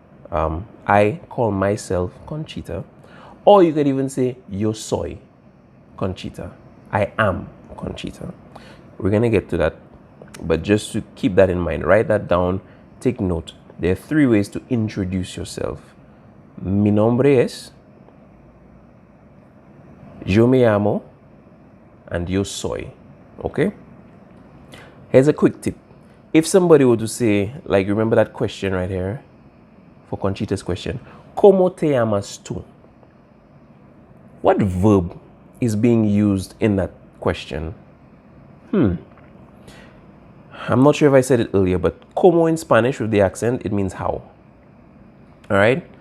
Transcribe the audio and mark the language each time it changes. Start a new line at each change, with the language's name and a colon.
English: I call myself Conchita. Or you could even say,
Spanish: yo soy Conchita.
English: I am Conchita. We're going to get to that. But just to keep that in mind, write that down, take note. There are three ways to introduce yourself.
Spanish: Mi nombre es, yo me llamo,
English: and
Spanish: yo soy.
English: Okay? Here's a quick tip. If somebody were to say, like, remember that question right here? For Conchita's question.
Spanish: ¿Cómo te llamas tú?
English: What verb is being used in that question? I'm not sure if I said it earlier, but como in Spanish with the accent, it means how. All right?